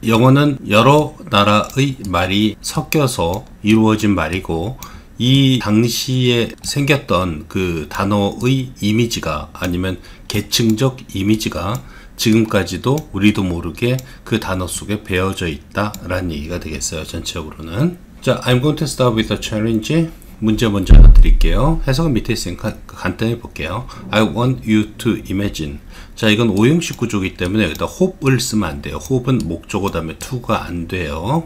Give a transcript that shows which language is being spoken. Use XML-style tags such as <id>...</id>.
<ko>영어는 여러 나라의 말이 섞여서 이루어진 말이고, 이 당시에 생겼던 그 단어의 이미지가 아니면 계층적 이미지가 지금까지도 우리도 모르게 그 단어 속에 배어져 있다라는 얘기가 되겠어요. 전체적으로는.</ko> <en>자, I'm going to start with a challenge.</en> <ko>문제 먼저 하나 드릴게요. 해석은 밑에 있으니까 간단히 볼게요.</ko> <en>I want you to imagine.</en> <ko>자, 이건 오형식 구조이기 때문에 여기다 hope을 쓰면 안 돼요. hope은 목적어 다음에 to가 안 돼요.</ko>